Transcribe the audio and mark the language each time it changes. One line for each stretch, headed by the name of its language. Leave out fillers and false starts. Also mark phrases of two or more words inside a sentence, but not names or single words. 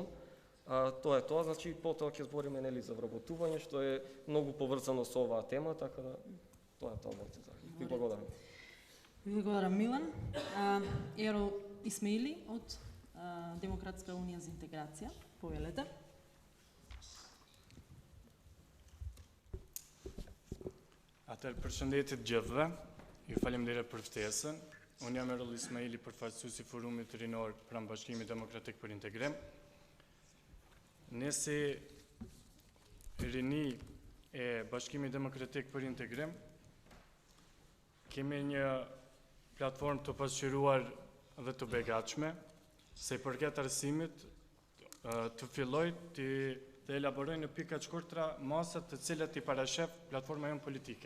Macedonian: Тоа е тоа, значи, потоа ќе збориме, нели, за вработување, што е многу поврзано со оваа тема, така да тоа е тоа моите захи. Ви благодарам. Ви благодарам, Милан. Ерол Исмаили од Демократска унија за интеграција. Повелете.
Albanian: Atër përshëndetit gjithëve, ju faleminderit për ftesën. Unë jam Erol Ismaili, përfaqësuesi i Forumit Rinor pranë Bashkimit Demokratik për Integrim. Ne si rini e Bashkimit Demokratik për Integrim kemi një platformë të pasqyruar dhe të begatshme, se i përket arsimit të filloj të elaboroj në pika të shkurtra masat të cilat i parashef platforma jonë politike.